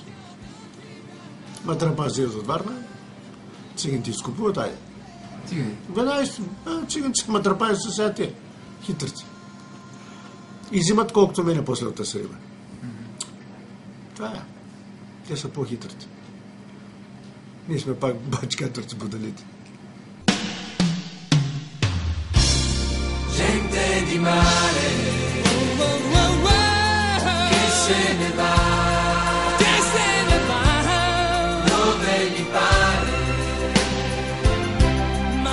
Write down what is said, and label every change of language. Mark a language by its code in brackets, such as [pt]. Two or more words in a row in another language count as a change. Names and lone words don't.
[bg] Матрапа взема от Варна, циганите ти изкупуват, айде. Цигани. Веднага циганите матрапа са сега те. Хитрици. И взимат колкото мене после от тази риба. Това е. Те са по-хитрите. Ние сме пак бачкаторци бодалите. [it] Gente di mare che se ne va, dove gli pare, Ma